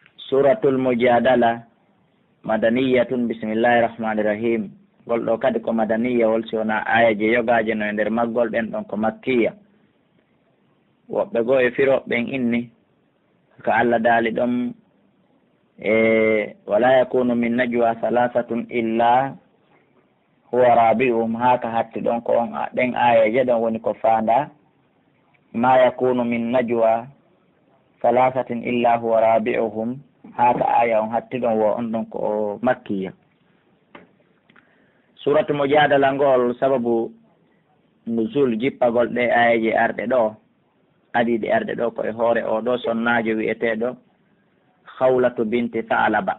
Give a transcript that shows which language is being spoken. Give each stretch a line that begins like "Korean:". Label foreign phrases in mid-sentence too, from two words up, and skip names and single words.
Arabic: سورة المجادلة مدنية بسم الله الرحمن الرحيم.
Fula: Gol ɗo kadi ko madaniya wol si wona aya je yogaje no e nder maggol ɓen ɗon ko makkiya. Woɓɓe goo e firoɓen inni ko Allah daali ɗon
Arabic: ولا يكون من نجوى ثلاثة إلا هو رابعهم,
Fula: haka hatti ɗon ko on ɗen ayaje ɗon woni ko fanda
Arabic: ما يكون من نجوى ثلاثة إلا هو رابعهم,
Fula: haka aya on hatti ɗon wo on ɗon ko makkiya.
Arabic: سورة المجادلة
Fula: ngol
Arabic: سبب نزول
Fula: jippagol ɗe ayaje arɗe ɗo adiɗe arɗe ɗo ko e hoore o ɗo sonnajo wi'eteɗo Khawlatu binti Sa'laba.